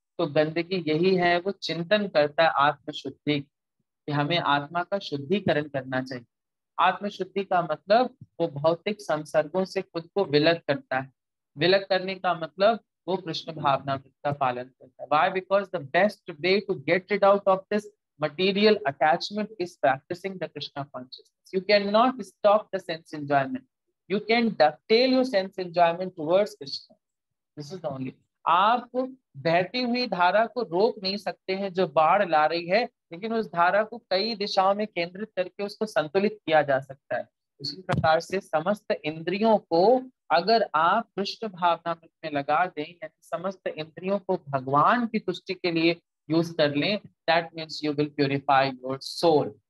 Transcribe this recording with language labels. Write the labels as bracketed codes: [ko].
[hi] तो गंदगी यही है, वो चिंतन करता है आत्मशुद्धि कि हमें आत्मा का शुद्धिकरण करना चाहिए. आत्मशुद्धि का मतलब वो भौतिक संसर्गों से खुद को विलग करता है. विलग करने का मतलब वो कृष्ण भावना का पालन करता है. [en] Why? Because the best way to get rid out of this material attachment is practicing the Krishna consciousness. You cannot stop the sense enjoyment. You can dovetail your sense enjoyment towards Krishna. This is the only. [hi] आप बहती हुई धारा को रोक नहीं सकते हैं जो बाढ़ ला रही है, लेकिन उस धारा को कई दिशाओं में केंद्रित करके उसको संतुलित किया जा सकता है. उसी प्रकार से समस्त इंद्रियों को अगर आप कृष्ण भावना में लगा दें, यानी समस्त इंद्रियों को भगवान की तुष्टि के लिए यूज कर लें, [en] That means you will purify your soul.